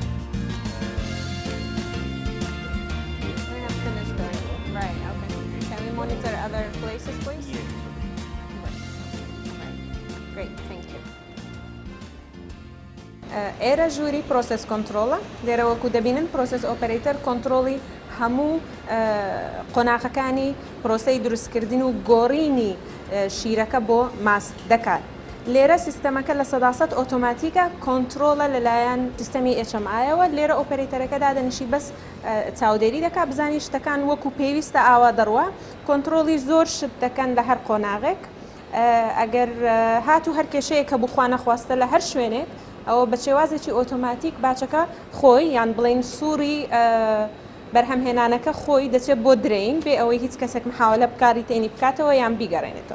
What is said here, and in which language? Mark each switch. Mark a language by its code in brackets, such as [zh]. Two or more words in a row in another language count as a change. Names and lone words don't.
[en] We have finished already. Right, okay. Can we monitor other places, please? Great, thank you. [ckb] ئێرە ژووری پرۆسس کۆنتترۆڵە لێرە وەکو دەبینن پرۆسس ئۆپەرەیتەر کۆنتترۆڵی هەموو قۆناغەکانی پرۆسەی دروستکردن و گۆڕینی شیرەکە بۆ ماست دەکات. لێرە سیستەمەکە لە 100% ئۆتۆماتیکە کۆنتترۆلە لەلایەن سیستەمی HMI-ەوە لێرە ئۆپەرەیتەرەکە دادەنیشی بەس چاودێری دەکات بزانی شتەکان وەکو پێویستە ئاوا دەڕوە کۆنتترۆلی زۆر شت دەکەن لە هەر قۆناغێک ئەگەر هاتوو هەر کێشەیە کە بخوا نەخواستە لە هەر شوێنێک ئەوە بە شێوازێکی ئۆتۆماتیک باچەکە خۆی یان بڵین سووری بەرهەمهێنانەکە خۆی دەچێت بۆ درێین بێ ئەوەی هیچ کەسێک محاولە بکاری تێنی بکاتەوە یان بیگەڕێنێتەوە.